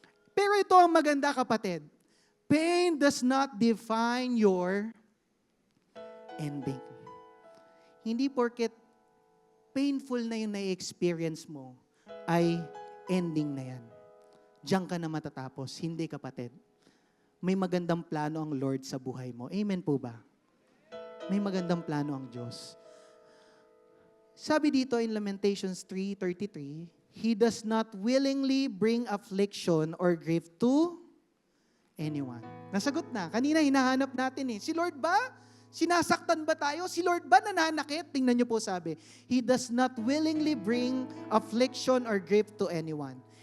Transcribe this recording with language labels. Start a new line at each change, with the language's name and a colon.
Filipino: Pero ito ang maganda, kapatid.
English: Pain does not define your ending.
Filipino: Hindi porket painful na yung na-experience mo, ay ending na yan. diyan ka na matatapos. Hindi, kapatid. May magandang plano ang Lord sa buhay mo. Amen po ba? May magandang plano ang Diyos. Sabi dito
English: in Lamentations 3:33, He does not willingly bring affliction or grief to anyone.
Filipino: Nasagot na. Kanina hinahanap natin Si Lord ba? Sinasaktan ba tayo? Si Lord ba nananakit? Tingnan niyo po sabi,
English: He does not willingly bring affliction or grief to anyone.